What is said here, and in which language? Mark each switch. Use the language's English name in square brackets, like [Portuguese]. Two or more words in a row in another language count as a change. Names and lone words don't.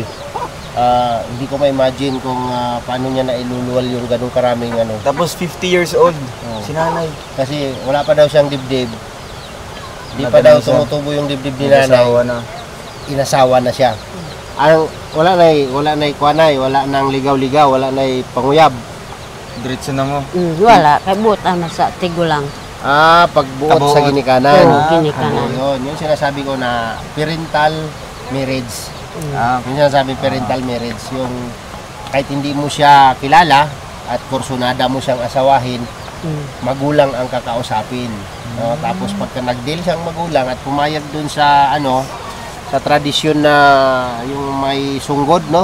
[Filipino] Hindi ko ma-imagine kung paano niya nailuluwal yung ganung karaming ano. Tapos 50 years old. Si nanay. Kasi wala pa daw siyang dibdib. Hindi pa Matagal daw siya. tumutubo yung dibdib ni nanay. Asawa na. Inasawa na siya. [Hiligaynon] Wala na kuanay, wala nang ligaw-ligaw, wala na panguyab. [Filipino] Diretso na mo. [Hiligaynon] wala kay buta na sa tigulang. Pagbuot Kabuot. sa ginikanan. Oo, ginikanan. [Filipino] Yun sinasabi ko na [English] parental marriage. [Filipino] Yung sinasabi [English] parental marriage, [Filipino] yung kahit hindi mo siya kilala at kursunada mo siyang asawahin, magulang ang kakausapin. No? Tapos pagka nag-deal siyang magulang at pumayag dun sa sa tradisyon na yung may sunggod, no?